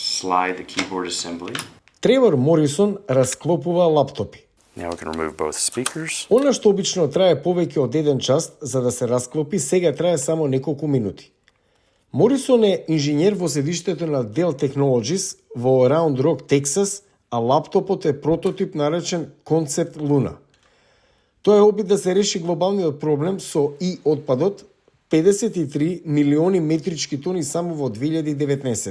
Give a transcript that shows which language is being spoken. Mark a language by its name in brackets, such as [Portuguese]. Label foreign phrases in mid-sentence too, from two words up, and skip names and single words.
[English] slide the keyboard assembly. [Macedonian] Тревор Морисон расклопува лаптопи. [English] Now we can remove both speakers. [Macedonian] Она што обично трае повеќе од 1 час за да се расклопи, сега трае само неколку минути. Морисон е инженер во седиштето на Dell Technologies во Round Rock, Тексас, а лаптопот е прототип наречен Concept Luna. Тоа е опит да се реши глобалниот проблем со отпадот 53 милиони метрички тони само во 2019.